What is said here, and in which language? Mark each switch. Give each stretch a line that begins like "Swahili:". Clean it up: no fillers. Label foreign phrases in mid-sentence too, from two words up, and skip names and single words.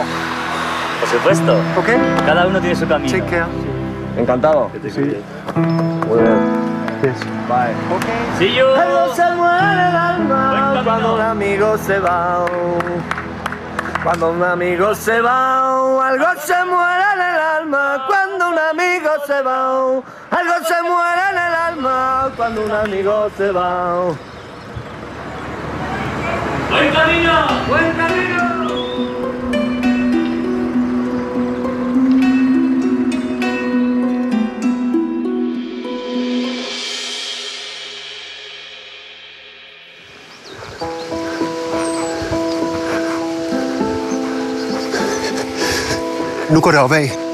Spanish: Por supuesto.
English: Okay.
Spanish: Cada uno tiene su camino.
English: Take care.
Spanish: Encantado. Sí. Muy bien.
English: Yes. Bye. Okay. See you.
Spanish: Algo se muere el alma cuando un amigo se va. Cuando un amigo se va, algo se muere en el alma. Cuando un amigo se va, algo se muere en el alma. Cuando un amigo se va. ¡Buen camino! Buen camino.
Danish: Nu går det opad.